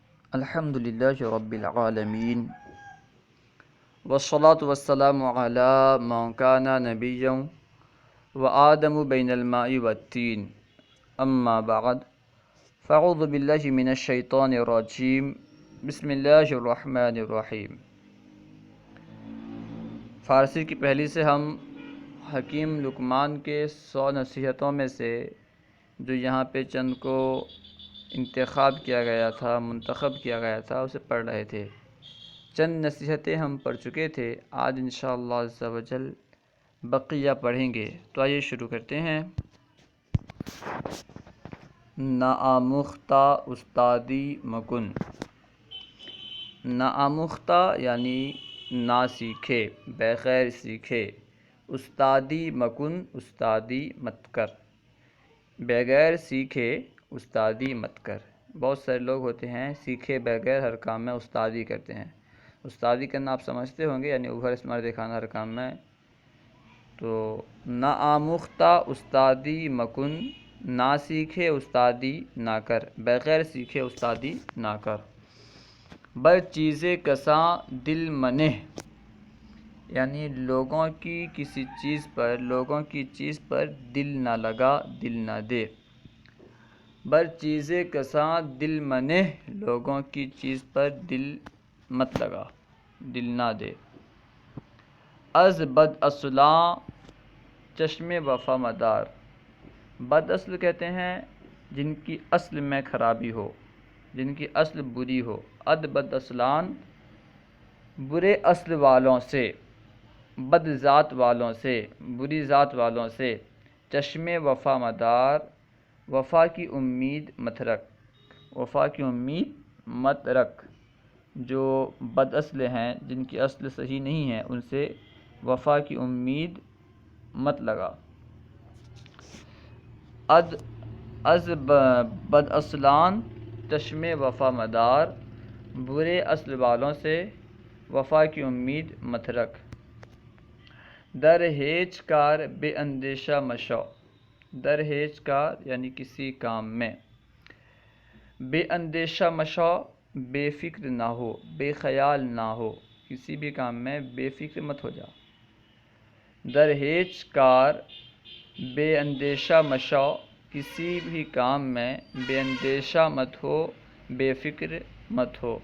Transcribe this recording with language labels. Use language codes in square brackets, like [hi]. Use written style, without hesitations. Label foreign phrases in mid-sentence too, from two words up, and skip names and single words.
[ar] الحمد للہ رب العالمین والصلاة والسلام علی من کان نبیا وآدم بین الماء والتین اما بعد فاعوذ باللہ من الشیطان الرجیم بسم اللہ الرحمن الرحیم۔ [ur] فارسی کی پہلی سے ہم حکیم لقمان کے 100 نصیحتوں میں سے جو یہاں پہ چند کو انتخاب کیا گیا تھا، منتخب کیا گیا تھا، اسے پڑھ رہے تھے۔ چند نصیحتیں ہم پڑھ چکے تھے، آج [ar] انشاءاللہ عز و جل [ur] بقیہ پڑھیں گے۔ تو آئیے شروع کرتے ہیں۔ [fa] ناآموختہ استادی مکن۔ [ur] ناآموختہ یعنی نہ سیکھے، بغیر سیکھے۔ [fa] استادی مکن، [ur] استادی مت کر۔ بغیر سیکھے استادی مت کر۔ بہت سارے لوگ ہوتے ہیں سیکھے بغیر ہر کام میں استادی کرتے ہیں۔ استادی کرنا آپ سمجھتے ہوں گے، یعنی اوبھر اسمار دکھانا ہر کام میں۔ تو [fa] ناآموختہ استادی مکن، [ur] نہ سیکھے استادی نہ کر، بغیر سیکھے استادی نہ کر۔ [fa] بر چیز کساں دل منہ، [ur] یعنی لوگوں کی کسی چیز پر، لوگوں کی چیز پر دل نہ لگا، دل نہ دے۔ [fa] بر چیز کساں دل منہ، [ur] لوگوں کی چیز پر دل مت لگا، دل نہ دے۔ [fa] از بد اصلاں چشم وفا مدار۔ [ur] بد اصل کہتے ہیں جن کی اصل میں خرابی ہو، جن کی اصل بری ہو۔ [fa] اد بد اصلان، [ur] برے اصل والوں سے، بد ذات والوں سے، بری ذات والوں سے۔ [fa] چشم وفا مدار، [ur] وفا کی امید مت رکھ، وفا کی امید مت رکھ۔ جو بد اصل ہیں، جن کی اصل صحیح نہیں ہے، ان سے وفا کی امید مت لگا۔ [fa] از بد اصلان چشم وفا مدار، [ur] برے اصل والوں سے وفا کی امید مت رکھ۔ [fa] در ہیچ کار بے اندیشہ مشو۔ در ہیچ کار [ur] یعنی کسی کام میں۔ [fa] بے اندیشہ مشو، [ur] بے فکر نہ ہو، بے خیال نہ ہو، کسی بھی کام میں بے فکر مت ہو جا۔ [fa] در ہیچ کار بے اندیشہ مشو، [ur] کسی بھی کام میں بے اندیشہ مت ہو، بے فکر مت ہو۔